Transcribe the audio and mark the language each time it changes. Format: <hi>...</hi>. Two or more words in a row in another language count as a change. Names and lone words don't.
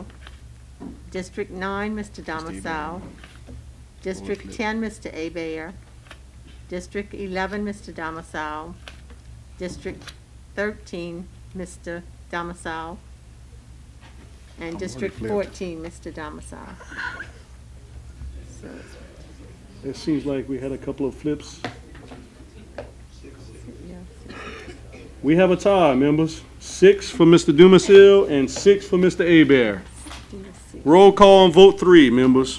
<en>District 9, Mr. Damasau. District 10, Mr. Abear. District 11, Mr. Damasau. District 13, Mr. Damasau. And District 14, Mr. Damasau. So, It seems like we had a couple of flips. yeah, We have a tie, members. 6 for Mr. Dumasil and 6 for Mr. Abear. Roll call and vote 3, members.</en>